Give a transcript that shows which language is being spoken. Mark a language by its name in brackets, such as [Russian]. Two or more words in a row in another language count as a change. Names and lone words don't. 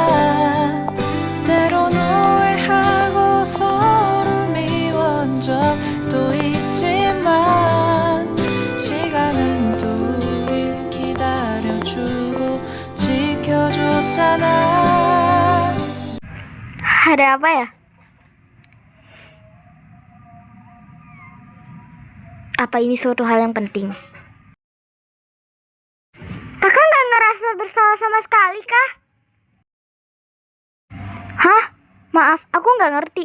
[Korean] 때론 오해하고 서로 미운 적도 있지만 시간은 또 우릴 기다려주고 지켜줬잖아 [Indonesian] Ada apa ya? Apa ini suatu hal yang penting? Kakak nggak ngerasa bersalah sama sekali kah? Hah? Maaf, aku nggak ngerti.